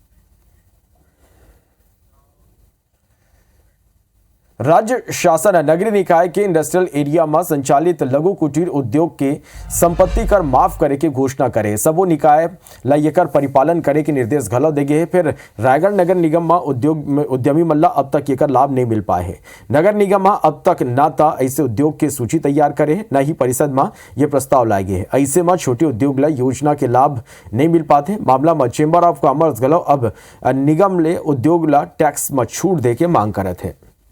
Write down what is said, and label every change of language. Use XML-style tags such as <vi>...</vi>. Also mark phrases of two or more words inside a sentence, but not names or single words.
<hne>राज्य शासन नगरीय निकाय के</hne> <en>industrial area</en> <hne>में संचालित लघु कुटीर उद्योग के संपत्ति कर माफ करे की घोषणा करे। सबो निकाय ला एकर परिपालन करे के निर्देश घलो देगे है। फिर रायगढ़ नगर निगम में उद्यमी मल्ला अब तक एकर लाभ नहीं मिल पाए है। नगर निगम में अब तक ना तो ऐसे उद्योग की सूची तैयार करे, न ही परिषद में ये प्रस्ताव लाए गए है। ऐसे में छोटे उद्योग ला योजना के लाभ नहीं मिल पाते। मामला में</hne> <en>Chamber of Commerce</en> <hne>घलो अब निगम ले उद्योग ला टैक्स में छूट दे के मांग करत है।</hne>